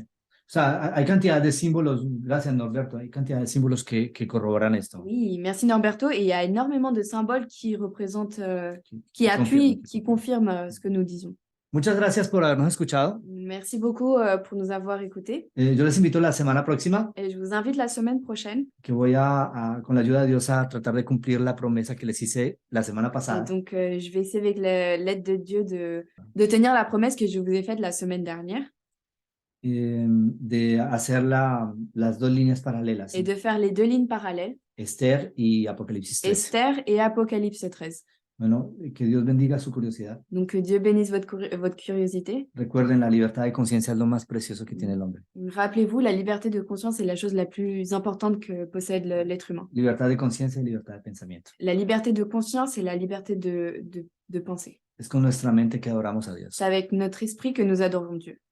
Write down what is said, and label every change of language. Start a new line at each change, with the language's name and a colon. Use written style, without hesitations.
Spanish: O sea, hay cantidad de símbolos, gracias Norberto, hay cantidad de símbolos que corroboran esto.
French: Oui, merci Norberto. Et il y a énormément de symboles qui représentent, qui confirment. appuient, qui confirment ce que nous disons.
Spanish: Muchas gracias por habernos escuchado.
French: Merci beaucoup pour nous avoir écoutés.
Spanish: Yo les invito la semana próxima,
French: Et je vous invite la semaine prochaine.
Spanish: que voy con la ayuda de Dios, a tratar de cumplir la promesa que les hice la semana
French: Et
Spanish: pasada.
French: donc, je vais essayer avec l'aide de Dieu de tenir la promesse que je vous ai faite la semaine dernière
Spanish: De hacer las dos líneas paralelas,
French: et de faire les 2 lignes parallèles,
Spanish: Esther y Apocalipsis 13.
French: Esther et Apocalypse 13.
Spanish: Bueno, que Dios bendiga su curiosidad.
French: Donc, que Dieu bénisse votre curiosité.
Spanish: Recuerden, la libertad de conciencia es lo más precioso que tiene el hombre.
French: Rappelez-vous, la liberté de conscience est la chose la plus importante que possède l'être humain.
Spanish: Libertad de conciencia y libertad de pensamiento.
French: La liberté de conscience et la liberté de penser.
Spanish: Es con nuestra mente que adoramos a Dios.
French: C'est avec notre esprit que nous adorons Dieu.